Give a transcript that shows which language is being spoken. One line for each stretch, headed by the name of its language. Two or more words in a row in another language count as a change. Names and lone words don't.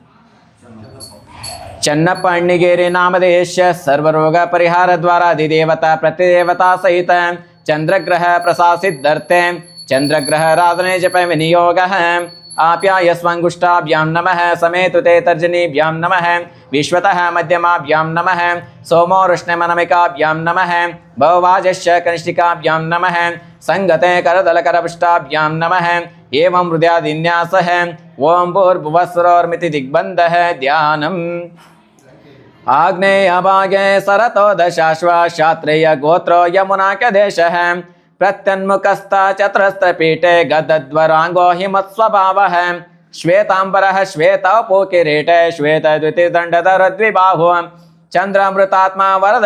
Sanskrit: ಚನ್ನಪ್ಪ ಅಣ್ಣಿಗೇರಿ ನಾಮಧೇಶ ಸರ್ವರೋಗ ಪರಿಹಾರ ದ್ವಾರ ಅಧಿದೇವತಾ ಪ್ರತಿದೇವತಾ ಸಹಿತ ಚಂದ್ರಗ್ರಹ ಪ್ರಸಾಸಿದ್ಧರ್ಥೆ ಚಂದ್ರಗ್ರಹ ರಾಧನೆ ಜಪ ವಿನಿಯೋಗ ಆಪ್ಯಾಯಸ್ವಂಗುಷ್ಟಾಭ್ಯಾಂ ನಮಃ ಸಮೇತುತೆ ತರ್ಜನೀಭ್ಯಾಂ ನಮಃ ವಿಶ್ವತಃ ಮಧ್ಯಮಾಭ್ಯಾಂ ನಮಃ ಸೋಮೋ ವೃಷ್ಣಮನಮಿಕಾಭ್ಯಾಂ ನಮಃ ಭವವಾಜಶ್ಚ ಕನಿಷ್ಠಿಕಾಭ್ಯಾಂ ನಮಃ ಸಂಗತೆ ಕರದಲಕರಪುಷ್ಟಾಭ್ಯಾಂ ನಮಃ ಏವಂ ಹೃದಯಾದಿನ್ಯಾಸಃ ಓಂ ಭೂರ್ಭುವಸ್ಸರೋರ್ಮಿತಿ ದಿಗ್ಬಂಧಃ ಧ್ಯಾನಂ ಆಗ್ನೇಯ ಭಾಗೆ ಸರತೋ ದಶಾಶ್ವಾಶ್ಚಾತ್ರೇಯ ಗೋತ್ರೋ ಯಮುನಾಕ ದೇಶಃ ಪ್ರತ್ಯನ್ಮುಖಸ್ಥ ಚತುರಸ್ರಪೀಠೆ ಗದದ್ವರಾಂಗೋ ಹಿಮತ್ಸ್ವಭಾವಃ ಶ್ವೇತಾಂಬರಃ ಶ್ವೇತಪೂಕಿರೀಟೆ ಶ್ವೇತದ್ಯುತಿದಂಡಧರದ್ವಿಬಾಹು ಚಂದ್ರಾಮೃತಾತ್ಮ ವರದ